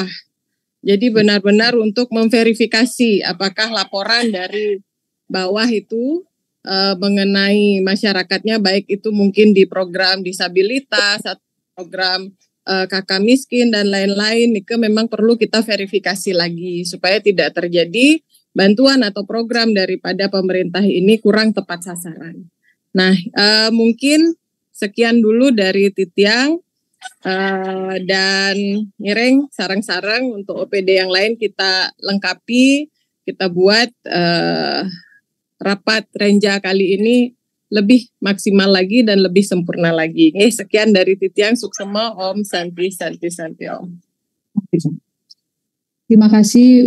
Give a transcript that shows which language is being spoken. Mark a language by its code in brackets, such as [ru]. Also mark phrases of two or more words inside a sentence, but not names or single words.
[id] Jadi benar-benar untuk memverifikasi apakah laporan dari bawah itu mengenai masyarakatnya, baik itu mungkin di program disabilitas atau program kakak miskin dan lain-lain, itu memang perlu kita verifikasi lagi supaya tidak terjadi bantuan atau program daripada pemerintah ini kurang tepat sasaran. Nah, mungkin sekian dulu dari Titiang dan Nireng, sarang-sarang untuk OPD yang lain kita lengkapi, kita buat rapat Renja kali ini lebih maksimal lagi dan lebih sempurna lagi. Sekian dari [ban] Titiang Suksema, [sa] Om Santi Om. [id] Terima kasih.